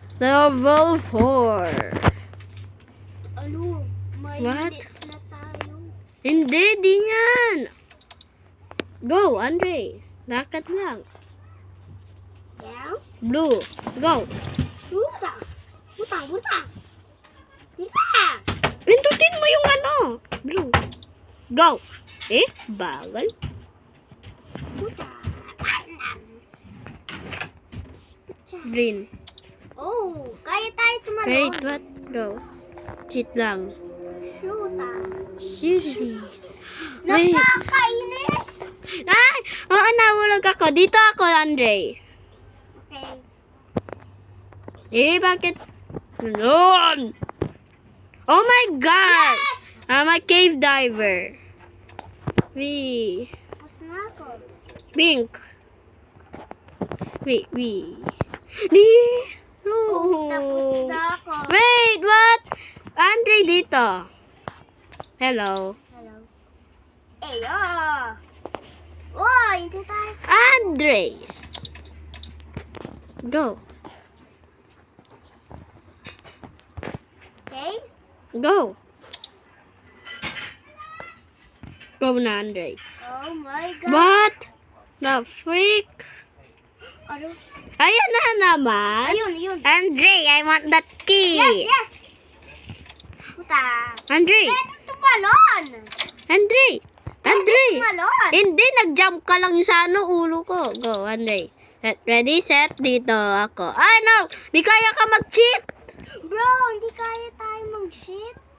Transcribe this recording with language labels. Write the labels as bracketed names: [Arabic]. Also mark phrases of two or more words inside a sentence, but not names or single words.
[English] Level 4. [Filipino] Ano? May What? minutes na tayo. Hindi, di yan. Go, Andre. Lakad lang. Yeah? [English] Blue, go. [Filipino] Puta! Puta! Puta! Puta! Pindutin mo yung ano. Blue. Go. Eh, bagal. Puta! Green. Oh! Kaya tayo tumalon. [English] Wait, what? Go. Cheat lang. [Filipino] Shoota! [English] Shitty. Wait. [Filipino] Nakakainis! Ay! Oo, nahulog ako. Dito ako, Andre. Okay. Eh, bakit? Doon! [English] Oh my God! I'm a cave diver. [Filipino] Tapos na ako. [English] Pink. Wait. [Filipino] No. Tapos na ako. [English] Wait, what? Andre dito. Hello. [Filipino] Hello. Oh, hindi tayo. Andre. Go. Okay? Go. Go na, Andre. [English] Oh my God. What? The freak? [Filipino] Ano? Ayan na naman. Ayun. Andre, [English] I want that key. [Filipino] Yes. Puta. Andre. Pwede tumalon. Andre. Tumalon. Hindi, nag-jump ka lang sa ano, ulo ko. [English] Go, Andre. Ready, set, [Filipino] dito ako. [English] Ay, no! [Filipino] Di kaya ka mag-cheat! Bro, hindi kaya tayo mag-shit.